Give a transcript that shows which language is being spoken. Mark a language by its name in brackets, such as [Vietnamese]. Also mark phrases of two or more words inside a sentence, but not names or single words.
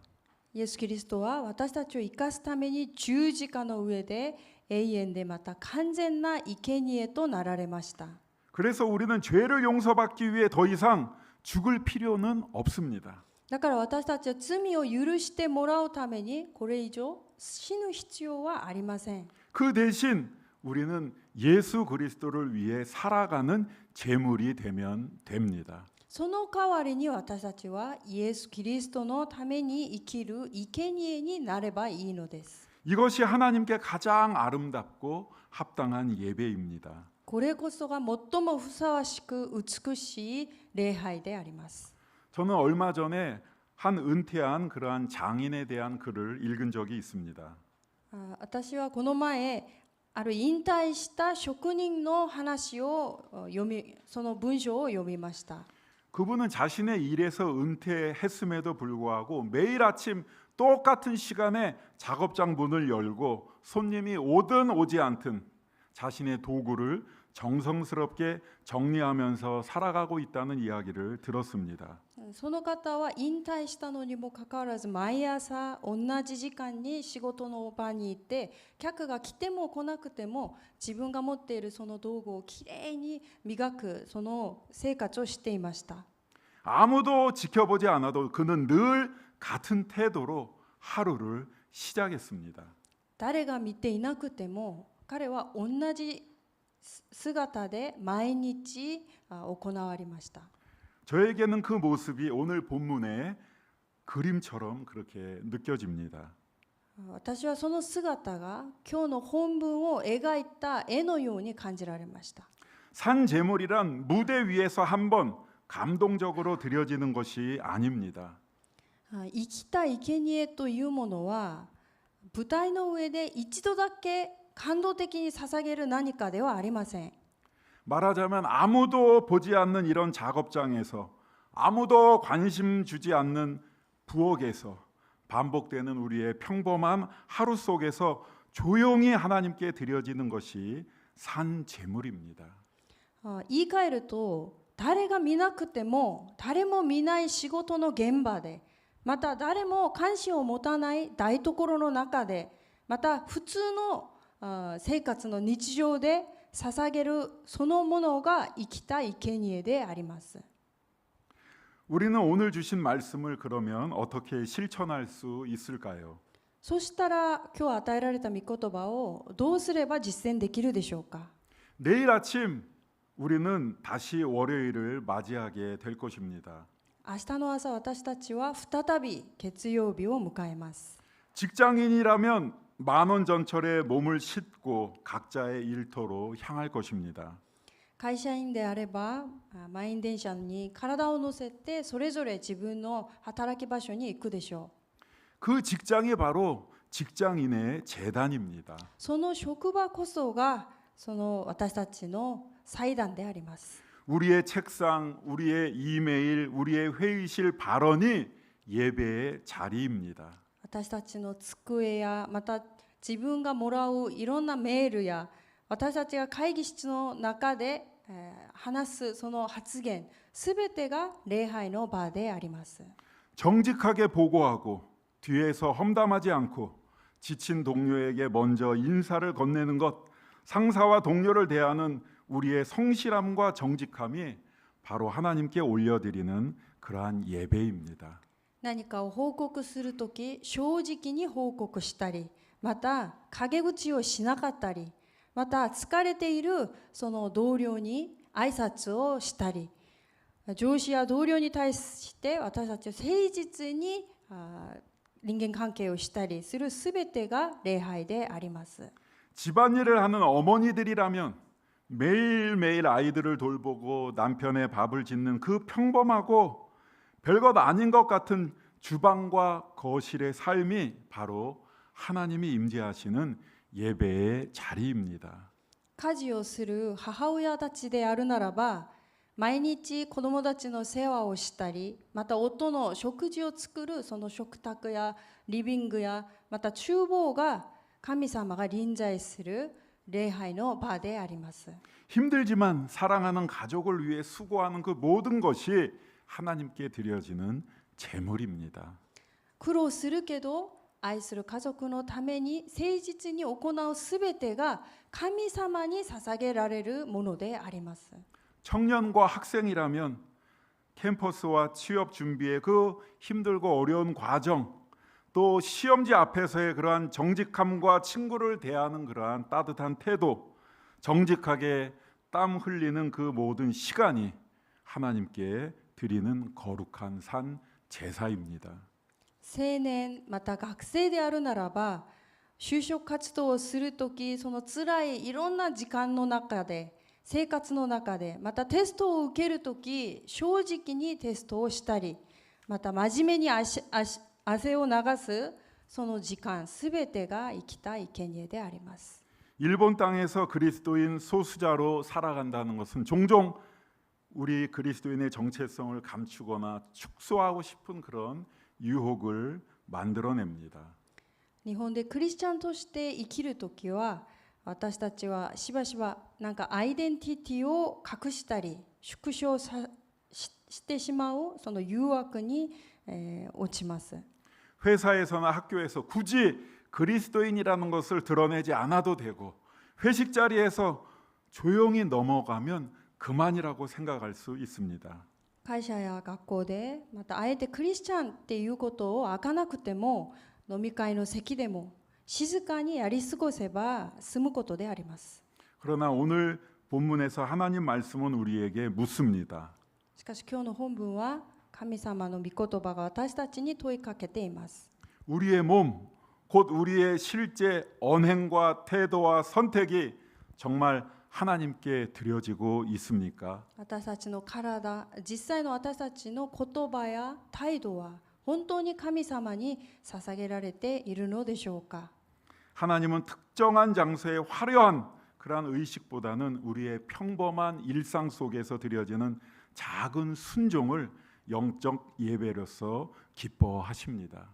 [Japanese] イエス・キリストは私たちを生かすために十字架の上で永遠でまた完全な生贄となられました。 [Korean] 그래서 우리는 죄를 용서받기 위해 더 이상 죽을 필요는 없습니다. [Japanese] だから私たちは罪を許してもらうためにこれ以上死ぬ必要はありません。 [Korean] 그 대신 우리는 예수 그리스도를 위해 살아가는 제물이 되면 됩니다. [Japanese] その代わりに私たちはイエス・キリストのために生きる生贄になればいいのです。 [Korean] 이것이 하나님께 가장 아름답고 합당한 예배입니다. [Japanese] これこそが最もふさわしく美しい礼拝であります。 [Korean] 저는 얼마 전에 한 은퇴한 그러한 장인에 대한 글을 읽은 적이 있습니다. [Japanese] 私はこの前ある引退した職人の話をその文章を読みました。 [Korean] 그분은 자신의 일에서 은퇴했음에도 불구하고 매일 아침 똑같은 시간에 작업장 문을 열고 손님이 오든 오지 않든 자신의 도구를 정성스럽게 정리하면서 살아가고 있다는 이야기를 들었습니다. [Japanese] その方は引退したのにもかかわらず毎朝同じ時間に仕事の場に行って客が来ても来なくても自分が持っているその道具をきれいに磨くその生活をしていました。 [Korean] 아무도 지켜보지 않아도 그는 늘 같은 태도로 하루를 시작했습니다. [Japanese] 誰が見ていなくても彼は同じ姿で毎日行われました。 [Korean] 저에게는 그 모습이 오늘 본문의 그림처럼 그렇게 느껴집니다. [Japanese] 私はその姿が今日の本文を描いた絵のように感じられました。 [Korean] 산 제물이란 무대 위에서 한번 감동적으로 드려지는 것이 아닙니다. [Japanese] 生きた生贄というものは舞台の上で一度だけ感動的に捧げる何かではありません。 [Korean] 말하자면 아무도 보지 않는 이런 작업장에서 아무도 관심 주지 않는 부엌에서 반복되는 우리의 평범한 하루 속에서 조용히 하나님께 드려지는 것이 산 제물입니다. [Japanese] 言い換えると誰が見なくても誰も見ない仕事の現場でまた誰も関心を持たない台所の中でまた普通の生活の日常で捧げるそのものが生きた生贄であります。 [Korean] 우리는 오늘 주신 말씀을 그러면 어떻게 실천할 수 있을까요? [Japanese] そしたら今日与えられた御言葉をどうすれば実践できるでしょうか。 [Korean] 내일 아침 우리는 다시 월요일을 맞이하게 될 것입니다. [Japanese] 明日の朝私たちは再び月曜日を迎えます。 [Korean] 직장인이라면 만원 전철에 몸을 싣고 각자의 일터로 향할 것입니다. [Japanese] 会社員であれば満員電車に体を乗せてそれぞれ自分の働き場所に行くでしょう。 [Korean] 그 직장이 바로 직장인의 재단입니다. [Japanese] その職場こそがその私たちの祭壇であります。 [Korean] 우리의 책상, 우리의 이메일, 우리의 회의실 발언이 예배의 자리입니다. [Japanese] 私たちの机やまた自分がもらういろんなメールや私たちが会議室の中で話すその発言すべてが礼拝の場であります。 [Korean] 정직하게 보고하고 뒤에서 험담하지 않고 지친 동료에게 먼저 인사를 건네는 것, 상사와 동료를 대하는 우리의 성실함과 정직함이 바로 하나님께 올려드리는 그러한 예배입니다. [Japanese] 何かを報告するとき正直に報告したりまた陰口をしなかったりまた疲れているその同僚に挨拶をしたり上司や同僚に対して私たちは誠実に人間関係をしたりするすべてが礼拝であります。 [Korean] 집안일을 하는 어머니들이라면 매일매일 아이들을 돌보고 남편의 밥을 짓는 그 평범하고 별것 아닌 것 같은 주방과 거실의 삶이 바로 하나님이 임재하시는 예배의 자리입니다. [Japanese] 家事をする母親たちであるならば毎日子どもたちの世話をしたりまた夫の食事を作るその食卓やリビングやまた厨房が神様が臨在する礼拝の場であります。 [Korean] 힘들지만 사랑하는 가족을 위해 수고하는 그 모든 것이 하나님께 드려지는 제물입니다. [Japanese] 苦労するけど愛する家族のために誠実に行うすべてが神様に捧げられるものであります。 [Korean] 청년과 학생이라면 캠퍼스와 취업 준비의 그 힘들고 어려운 과정 또 시험지 앞에서의 그러한 정직함과 친구를 대하는 그러한 따뜻한 태도 정직하게 땀 흘리는 그 모든 시간이 하나님께 드리는 거룩한 산 제사입니다. [Japanese] 青年また学生であるならば就職活動をするときその辛いいろんな時間の中で生活の中でまたテストを受けるとき正直にテストをしたりまた真面目に汗を流すその時間すべてが生きた生贄であります。 [Korean] 일본 땅에서 그리스도인 소수자로 살아간다는 것은 종종 우리 그리스도인의 정체성을 감추거나 축소하고 싶은 그런 유혹을 만들어냅니다. [Japanese] 日本でクリスチャンとして生きるときは私たちはしばしばなんかアイデンティティを隠したり縮小してしまうその誘惑に、落ちます。 [Korean] 회사에서나 학교에서 굳이 그리스도인이라는 것을 드러내지 않아도 되고 회식 자리에서 조용히 넘어가면 그만이라고 생각할 수 있습니다. [Japanese] 会社や学校でまたあえてクリスチャンっていうことを明かなくても飲み会の席でも静かにやり過ごせば済むことであります。 [Korean] 그러나 오늘 본문에서 하나님 말씀은 우리에게 묻습니다. [Japanese] しかし今日の本文は神様の御言葉が私たちに問いかけています。 [Korean] 우리의 몸, 곧 우리의 실제 언행과 태도와 선택이 정말 하나님께 드려지고 있습니까? [Japanese] 私たちの体、実際の私たちの言葉や態度は本当に神様に捧げられているのでしょうか。 [Korean] 하나님은 특정한 장소의 화려한 그러한 의식보다는 우리의 평범한 일상 속에서 드려지는 작은 순종을 영적 예배로서 기뻐하십니다.